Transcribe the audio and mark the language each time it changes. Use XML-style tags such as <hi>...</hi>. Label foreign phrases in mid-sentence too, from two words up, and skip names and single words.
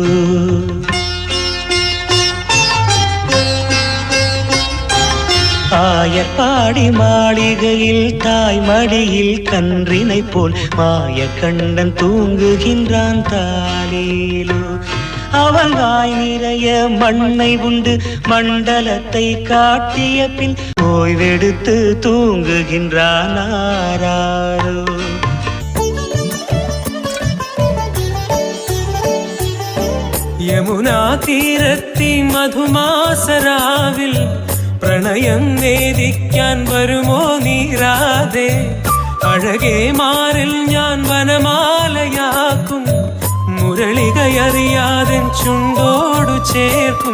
<ta>ஆயப்பாடி மாளிகையில் தாய்மடியில் கன்றினை போல் மாய கண்ணன் தூங்குகின்றான் தாலேலோ. அவன் வாய் நிறைய மண்ணை உண்டு மண்டலத்தை காட்டிய பின் ஓய்வெடுத்து தூங்குகின்றான் ஆராரோ.</ta> <ml>യമുനാ തീരത്തി മധുമാസരാവിൽ പ്രണയം വേദിക്കാൻ വരുമോ നീരാതെ? അഴകേ മാറിൽ ഞാൻ വനമാലയാക്കും, മുരളികയറിയാതെ ചുണ്ടോടു ചേർക്കും.</ml>